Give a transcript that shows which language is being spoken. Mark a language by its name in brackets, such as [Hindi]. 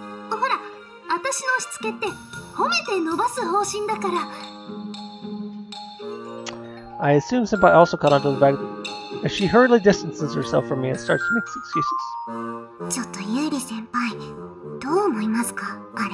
[Japanese] ほら、私のしつけって褒めて伸ばす方針だから。 [English] I assume Senpai also caught on to the fact that she hurriedly distances herself from me and starts to make excuses. [Japanese] ちょっとユーリ先輩、どう思いますか、あれ。